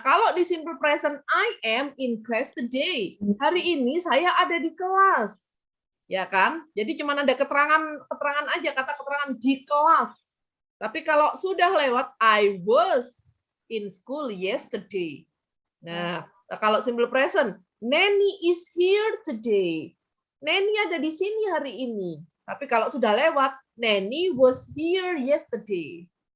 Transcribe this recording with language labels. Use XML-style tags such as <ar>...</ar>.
<id>Kalau di simple present,</id> <en>I am in class today.</en> <id>Hari ini saya ada di kelas. Ya kan? Jadi cuma ada keterangan aja, kata keterangan di kelas. Tapi kalau sudah lewat,</id> <en>I was in school yesterday.</en> <id>Nah, kalau simple present,</id> <en>Nanny is here today.</en> <id>Nanny ada di sini hari ini. Tapi kalau sudah lewat,</id> <en>Nanny was here yesterday.</en>